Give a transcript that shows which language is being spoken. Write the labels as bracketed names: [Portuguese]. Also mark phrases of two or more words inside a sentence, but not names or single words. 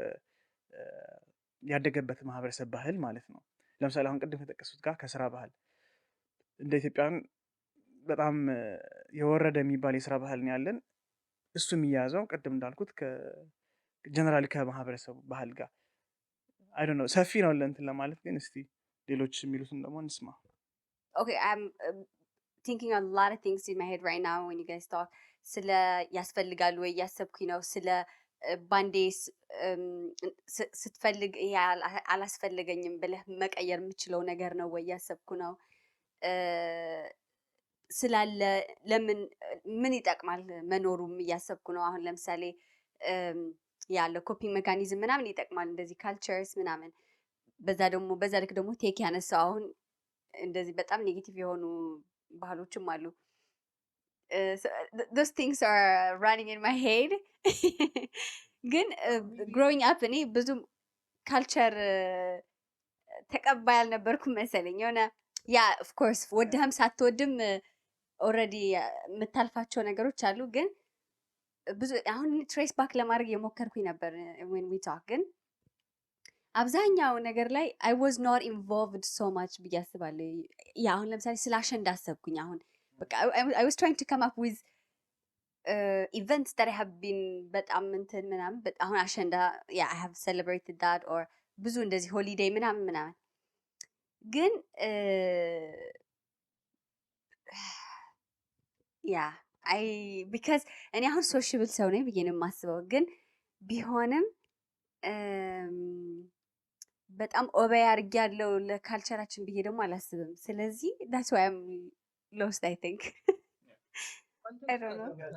[Amharic] ያደገበት ማህበረሰብ ባህል ማለት ነው። ለምሳሌ አሁን ቅድም ከጠቀሱት ጋር ከስራ ባህል እንደ ኢትዮጵያን በጣም የወረደ የሚባል የስራ ባህል ነው ያለን። እሱ የሚያዘው ቅድም እንዳልኩት ጀነራሊ ከማህበረሰቡ ባህል ጋር [English] I don't know [Amharic] ሰፊ ነው ለእንትን ለማለት፣ ግን እስቲ ሌሎች የሚሉትን ደግሞ እንስማ። [English] Okay, I'm thinking a lot of things in my head right now when you guys talk. [Amharic] ስለ ያስፈልጋል ወይ ያሰብኩኝ ነው። ስለ ባንዴ ስትፈልግ ይሄ አላስፈልገኝም ብለህ መቀየር የምችለው ነገር ነው ወይ ያሰብኩ ነው። ስላለ ለምን ምን ይጠቅማል መኖሩም እያሰብኩ ነው። አሁን ለምሳሌ ያለው ኮፒንግ ሜካኒዝም ምናምን ይጠቅማል፣ እንደዚህ ካልቸርስ ምናምን። በዛ ልክ ደግሞ ቴክ ያነሳው አሁን እንደዚህ በጣም ኔጌቲቭ የሆኑ ባህሎችም አሉ። [English] those things are running in my head. [Amharic] ግን [English] growing up [Amharic] እኔ ብዙም ካልቸር ተቀባይ አልነበርኩም መሰለኝ። የሆነ ያ [English] of course [Amharic] ወደህም ሳትወድም ኦልሬዲ የምታልፋቸው ነገሮች አሉ። ግን ብዙ አሁን ትሬስ ባክ ለማድረግ የሞከርኩኝ ነበር [English] when we talk፣ [Amharic] ግን አብዛኛው ነገር ላይ [English] I was not involved so much [Amharic] ብዬ አስባለሁ። ያ አሁን ለምሳሌ ስለ አሸንዳ አሰብኩኝ። አሁን በቃ [English] I was trying to come up with events that I have been [Amharic] በጣም እንትን ምናምን አሁን አሸንዳ [English] I have celebrated that or [Amharic] ብዙ እንደዚህ ሆሊዴይ ምናምን ግን [English] I because [Amharic] እኔ አሁን ሶሽብል ሰው ነኝ ብዬ ነው የማስበው። ግን ቢሆንም በጣም ኦበይ አድርጌያለሁ ለካልቸራችን ብዬ ደግሞ አላስብም። ስለዚህ [English] that's why I'm lost I think I don't know